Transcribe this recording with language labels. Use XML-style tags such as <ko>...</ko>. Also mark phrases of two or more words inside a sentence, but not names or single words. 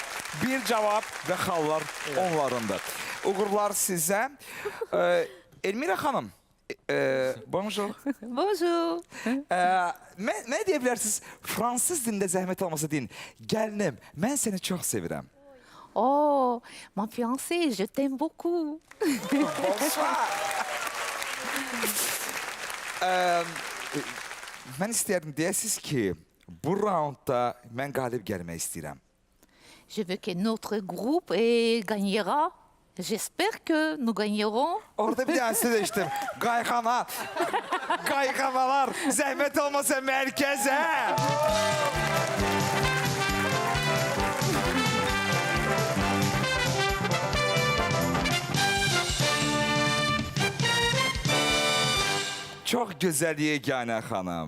<az>Bir cavab və xallar onlarındır. Uğurlar sizə. Elmira xanım, bonjour. Bonjour. Nə deyə bilərsiniz? Fransız dilində zəhmət olmasa deyin. Gəlinim, mən səni çox sevirəm.</az> <fr>Oh, ma fiancée, je t'aime beaucoup. Bonsoir.</fr> <az>Mən istəyərdim deyəsiniz ki, bu raundda mən qalib gəlmək istəyirəm.</az> <fr>Je veux que notre groupe gagnera. J'espère que nous gagnerons.</fr> <az>Orada bir dənə sizə içdim. Qayxana, qayxanalar, zəhmət olmasa mərkəzə. Çox gözəl yeganə xanım.</az>